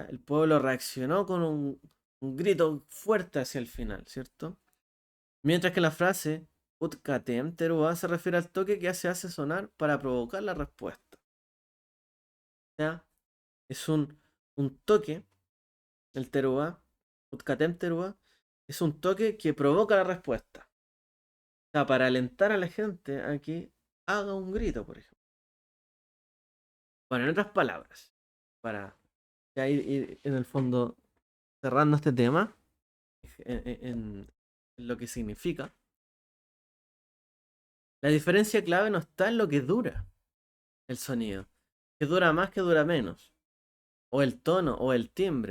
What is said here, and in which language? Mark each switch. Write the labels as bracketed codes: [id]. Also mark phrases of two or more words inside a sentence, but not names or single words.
[es] El pueblo reaccionó con un grito fuerte hacia el final, ¿cierto? Mientras que la frase [he] ותקעתם תרועה [es] se refiere al toque que se hace sonar para provocar la respuesta. ¿Ya? Es un toque, el teruá, [he] ותקעתם תרועה, [es] es un toque que provoca la respuesta. O sea, para alentar a la gente a que haga un grito, por ejemplo. Bueno, en otras palabras, para ya ir en el fondo cerrando este tema, en lo que significa, la diferencia clave no está en lo que dura el sonido, que dura más, que dura menos, o el tono, o el timbre.